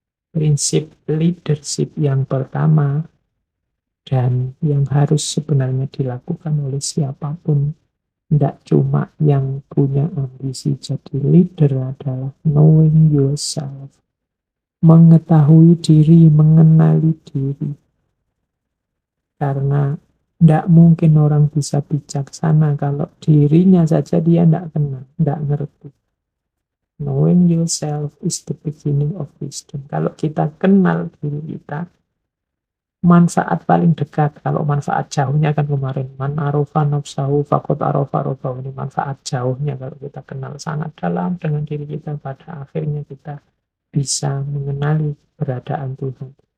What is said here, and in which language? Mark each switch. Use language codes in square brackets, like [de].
[id] Prinsip leadership yang pertama dan yang harus sebenarnya dilakukan oleh siapapun, tidak cuma yang punya ambisi jadi leader, adalah [en] knowing yourself. [id] Mengetahui diri, mengenali diri. Karena tidak mungkin orang bisa bijaksana kalau dirinya saja dia tidak kenal, tidak ngerti. [en] Knowing yourself is the beginning of wisdom. [id] Kalau kita kenal diri kita, manfaat paling dekat, kalau manfaat jauhnya kan kemarin, [ar] man arofa nafsahu faqad arofa rabbahu, [id] ini manfaat jauhnya kalau kita kenal sangat dalam dengan diri kita, pada akhirnya kita bisa mengenali keberadaan Tuhan.